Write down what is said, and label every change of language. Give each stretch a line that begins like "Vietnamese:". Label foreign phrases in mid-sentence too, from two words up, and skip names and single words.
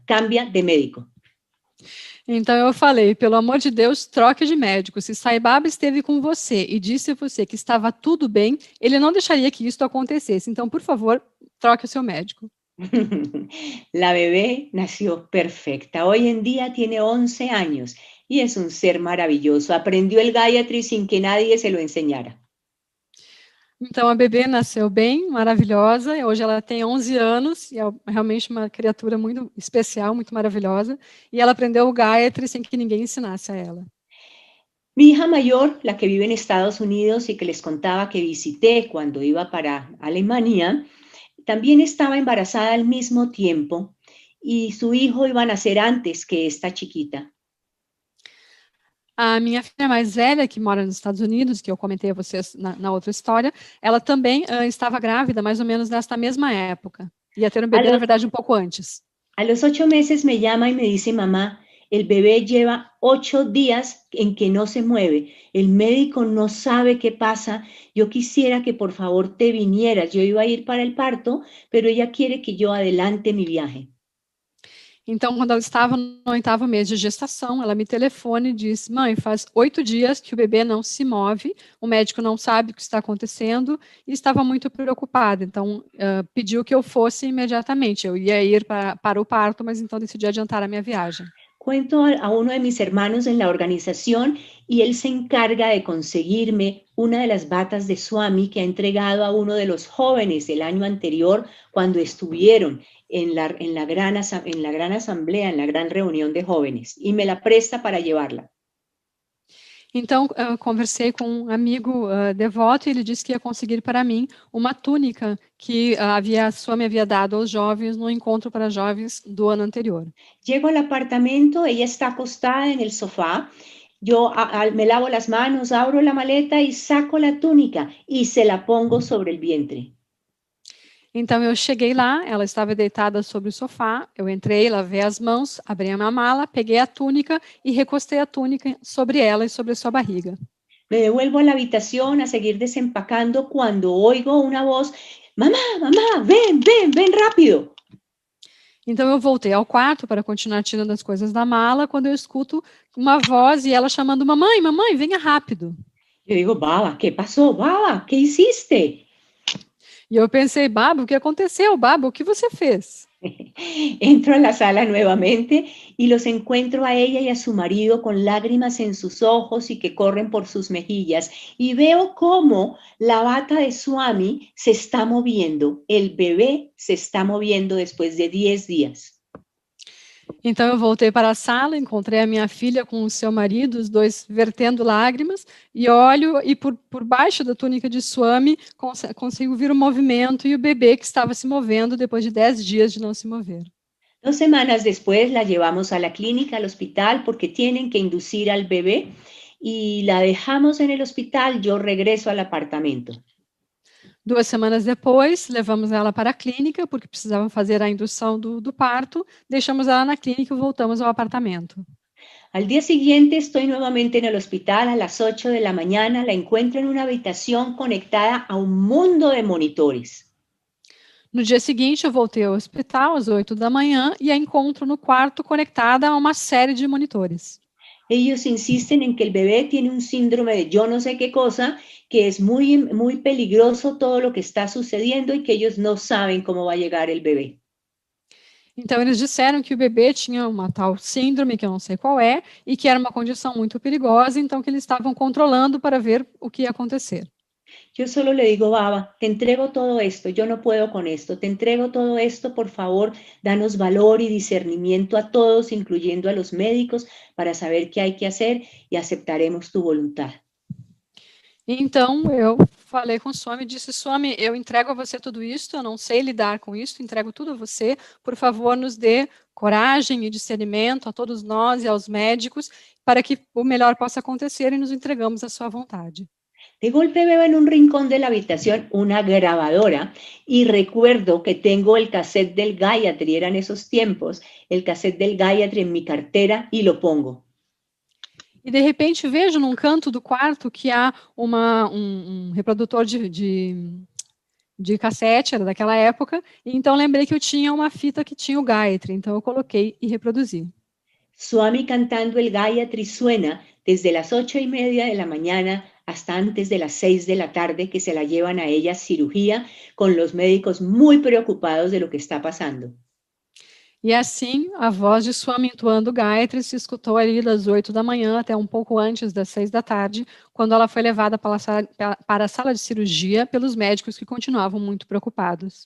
Spanish: Cambia de médico.
Portuguese: Então eu falei, pelo amor de Deus, troque de médico. Se Sai Baba esteve com você e disse a você que estava tudo bem, ele não deixaria que isso acontecesse. Então, por favor, troque o seu médico.
Spanish: La bebé nació perfecta. Hoy en día tiene 11 años y es un ser maravilloso. Aprendió el Gayatri sin que nadie se lo enseñara.
Portuguese: Então a bebê nasceu bem, maravilhosa, e hoje ela tem 11 anos, e é realmente uma criatura muito especial, muito maravilhosa, e ela aprendeu o Gayatri sem que ninguém ensinasse a ela.
Spanish: Mi hija mayor, la que vive en Estados Unidos y que les contaba que visité cuando iba para Alemania, también estaba embarazada al mismo tiempo y su hijo iba a nacer antes que esta chiquita.
Portuguese: A minha filha mais velha, que mora nos Estados Unidos, que eu comentei a vocês na outra história, ela também estava grávida, mais ou menos nesta mesma época. Ia ter um bebê, na verdade, um pouco antes.
Spanish: A los 8 meses me llama y me dice, mamá, el bebé lleva 8 días en que no se mueve. El médico no sabe qué pasa. Yo quisiera que por favor te vinieras. Yo iba a ir para el parto, pero ella quiere que yo adelante mi viaje.
Portuguese: Então, quando ela estava no 8º mês de gestação, ela me telefona e diz: mãe, faz 8 dias que o bebê não se move, o médico não sabe o que está acontecendo e estava muito preocupada. Então, pediu que eu fosse imediatamente. Eu ia ir para o parto, mas então decidi adiantar a minha viagem.
Spanish: Cuento a uno de mis hermanos en la organización y él se encarga de conseguirme una de las batas de Swami que ha entregado a uno de los jóvenes el año anterior cuando estuvieron en la gran asamblea, en la gran reunión de jóvenes, y me la presta para llevarla.
Portuguese: Então, eu conversei com um amigo devoto e ele disse que ia conseguir para mim uma túnica que a Swami havia dado aos jovens no encontro para jovens do ano anterior.
Spanish: Llego al apartamento, ella está acostada en el sofá, yo me lavo las manos, abro la maleta y saco la túnica y se la pongo sobre el vientre.
Portuguese: Então eu cheguei lá, ela estava deitada sobre o sofá, eu entrei, lavei as mãos, abri a minha mala, peguei a túnica e recostei a túnica sobre ela e sobre a sua barriga.
Spanish: Me devuelvo a la habitación a seguir desempacando cuando oigo una voz, mamá, mamá, ven, ven, ven rápido.
Portuguese: Então eu voltei ao quarto para continuar tirando as coisas da mala, quando eu escuto uma voz e ela chamando, mamãe, mamãe, venha rápido. Eu digo,
Spanish: Baba, ¿qué pasó? Baba, ¿qué hiciste?
Portuguese: E eu pensei, Baba, o que aconteceu? Baba, o que você fez?
Spanish: Entro a la sala nuevamente y los encuentro a ella y a su marido con lágrimas en sus ojos y que corren por sus mejillas. Y veo cómo la bata de Swami se está moviendo. El bebé se está moviendo después de 10 días.
Portuguese: Então eu voltei para a sala, encontrei a minha filha com o seu marido, os dois vertendo lágrimas, e olho e por baixo da túnica de Swami consigo ver o movimento e o bebê que estava se movendo depois de 10 dias de não se mover.
Spanish: 2 semanas después la llevamos a la clínica, al hospital, porque tienen que inducir al bebé y la dejamos en el hospital, yo regreso al apartamento.
Portuguese: 2 semanas depois, levamos ela para a clínica, porque precisavam fazer a indução do parto, deixamos ela na clínica e voltamos ao apartamento.
Spanish: Al día siguiente estoy nuevamente en el hospital a las 8 de la mañana, la encuentro en una habitación conectada a un mundo de monitores.
Portuguese: No dia seguinte, eu voltei ao hospital às 8 da manhã e a encontro no quarto conectada a uma série de monitores.
Spanish: Ellos insisten en que el bebé tiene un síndrome de yo no sé qué cosa, que es muy, muy peligroso todo lo que está sucediendo y que ellos no saben cómo va a llegar el bebé.
Portuguese: Então, eles disseram que o bebê tinha uma tal síndrome, que eu não sei qual é, e que era uma condição muito perigosa, então que eles estavam controlando para ver o que ia acontecer.
Spanish: Yo solo le digo, Baba, te entrego todo esto, yo no puedo con esto, te entrego todo esto, por favor, danos valor y discernimiento a todos, incluyendo a los médicos, para saber qué hay que hacer y aceptaremos tu voluntad.
Portuguese: Então, eu falei com o Swami e disse, Swami, eu entrego a você tudo isso, eu não sei lidar com isso, entrego tudo a você, por favor, nos dê coragem e discernimento a todos nós e aos médicos, para que o melhor possa acontecer e nos entregamos à sua vontade.
Spanish: De golpe veo en un rincón de la habitación una grabadora y recuerdo que tengo el cassette del Gayatri, eran esos tiempos, el cassette del Gayatri en mi cartera y lo pongo.
Portuguese: E de repente vejo num canto do quarto que há um reprodutor de cassete, era daquela época, e então lembrei que eu tinha uma fita que tinha o Gayatri, então eu coloquei e reproduzi.
Spanish: Swami cantando el Gayatri suena desde las 8:30 de la mañana hasta antes de las 6 de la tarde, que se la llevan a ella a cirugía, con los médicos muy preocupados de lo que está pasando.
Portuguese: E assim, a voz de Swami entoando Gayatri se escutou ali das 8 da manhã até um pouco antes das 6 da tarde, quando ela foi levada para a sala de cirurgia pelos médicos que continuavam muito preocupados.